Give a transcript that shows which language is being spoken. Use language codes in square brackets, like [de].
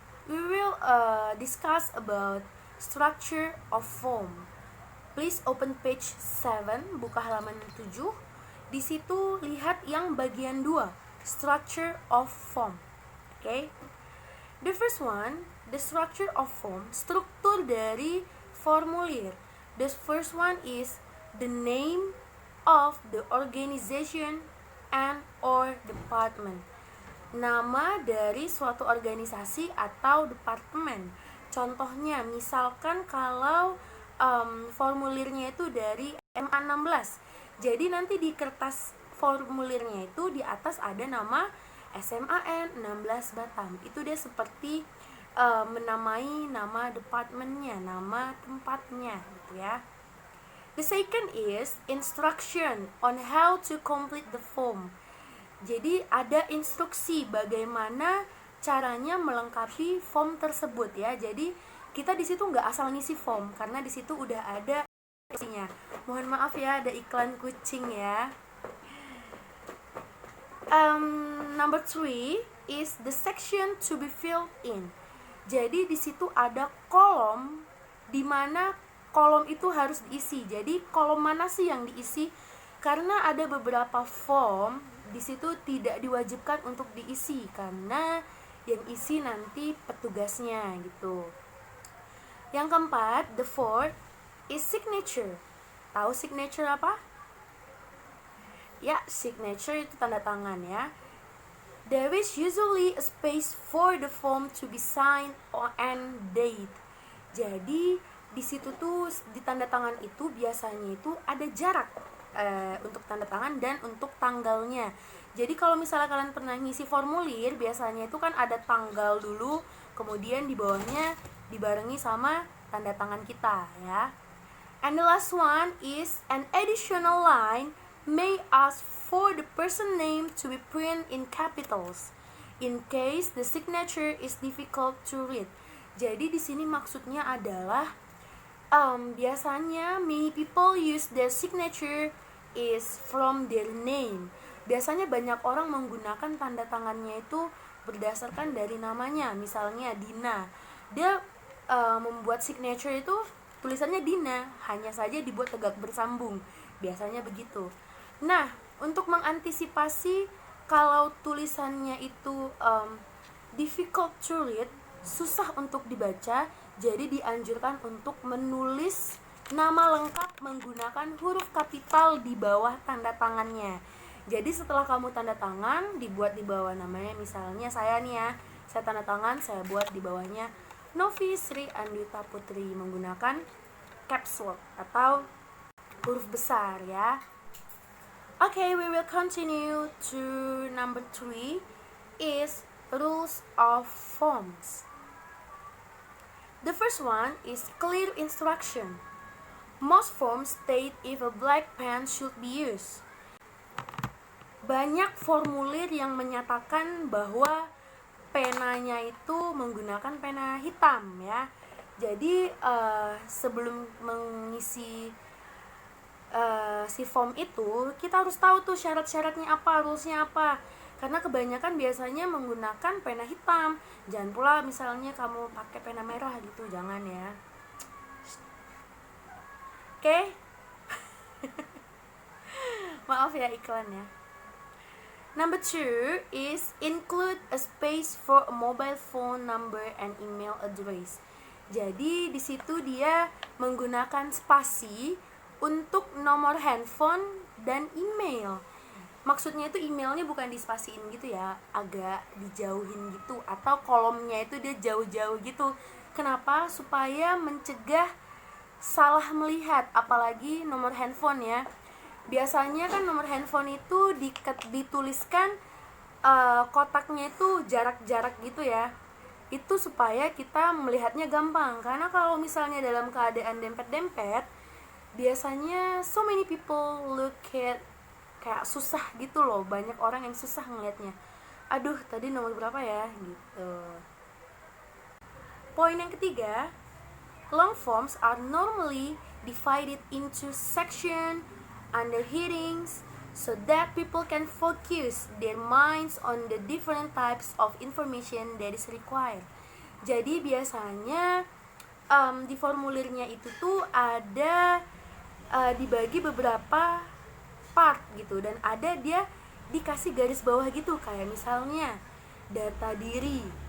[en] We will discuss about structure of form. Please open page 7, [id] buka halaman 7. Di situ lihat yang bagian 2, [en] structure of form. Okay? The first one, the structure of form, [id] struktur dari formulir. [en] The first one is the name of the organization and or department. [id] Nama dari suatu organisasi atau departemen. Contohnya, misalkan kalau formulirnya itu dari SMA 16. Jadi nanti di kertas formulirnya itu di atas ada nama SMAN 16 Batam. Itu dia seperti menamai nama departemennya, nama tempatnya gitu ya. [en] The second is instruction on how to complete the form. [id] Jadi ada instruksi bagaimana caranya melengkapi form tersebut ya. Jadi kita di situ nggak asal ngisi form karena di situ udah ada instruksinya. Mohon maaf ya ada iklan kucing ya. Number 3 is the section to be filled in. Jadi di situ ada kolom di mana kolom itu harus diisi. Jadi kolom mana sih yang diisi? Karena ada beberapa form di situ tidak diwajibkan untuk diisi karena yang isi nanti petugasnya gitu. Yang keempat, [en] the fourth is signature. [id] Tahu signature apa? Ya, signature itu tanda tangan ya. [en] There is usually a space for the form to be signed and date. [id] Jadi di situ tuh di tanda tangan itu biasanya itu ada jarak untuk tanda tangan dan untuk tanggalnya. Jadi kalau misalnya kalian pernah ngisi formulir, biasanya itu kan ada tanggal dulu, kemudian di bawahnya dibarengi sama tanda tangan kita ya. [en] And the last one is an additional line may ask for the person name to be printed in capitals in case the signature is difficult to read. [id] Jadi di sini maksudnya adalah biasanya [en] many people use their signature is from their name. [id] Biasanya banyak orang menggunakan tanda tangannya itu berdasarkan dari namanya. Misalnya Dina, dia membuat signature itu tulisannya Dina, hanya saja dibuat tegak bersambung. Biasanya begitu. Nah, untuk mengantisipasi kalau tulisannya itu [en] difficult to read, [id] susah untuk dibaca, jadi dianjurkan untuk menulis nama lengkap menggunakan huruf kapital di bawah tanda tangannya. Jadi setelah kamu tanda tangan, dibuat di bawah namanya, misalnya saya nih ya, saya tanda tangan, saya buat di bawahnya Novi Sri Andita Putri menggunakan caps lock atau huruf besar ya. [en] Okay, we will continue to number 3 is rules of forms. The first one is clear instruction. Most forms state if a black pen should be used. [id] Banyak formulir yang menyatakan bahwa penanya itu menggunakan pena hitam ya. Jadi sebelum mengisi si form itu, kita harus tahu tuh syarat-syaratnya apa, rulesnya apa. Karena kebanyakan biasanya menggunakan pena hitam. Jangan pula misalnya kamu pakai pena merah gitu, jangan ya. Oke? Maaf ya iklan ya. [en] Number 2 is include a space for a mobile phone number and email address. [id] Jadi di situ dia menggunakan spasi untuk nomor handphone dan email. Maksudnya itu emailnya bukan dispasiin gitu ya, agak dijauhin gitu, atau kolomnya itu dia jauh-jauh gitu. Kenapa? Supaya mencegah salah melihat, apalagi nomor handphone ya. Biasanya kan nomor handphone itu dituliskan kotaknya itu jarak-jarak gitu ya. Itu supaya kita melihatnya gampang. Karena kalau misalnya dalam keadaan dempet-dempet, biasanya [en] so many people look at [id] kayak susah gitu loh. Banyak orang yang susah ngelihatnya. Aduh, tadi nomor berapa ya gitu. Poin yang ketiga, [en] long forms are normally divided into section under headings so that people can focus their minds on the different types of information that is required. [id] Jadi biasanya di formulirnya itu tuh ada dibagi beberapa part gitu, dan ada dia dikasih garis bawah gitu, kayak misalnya data diri.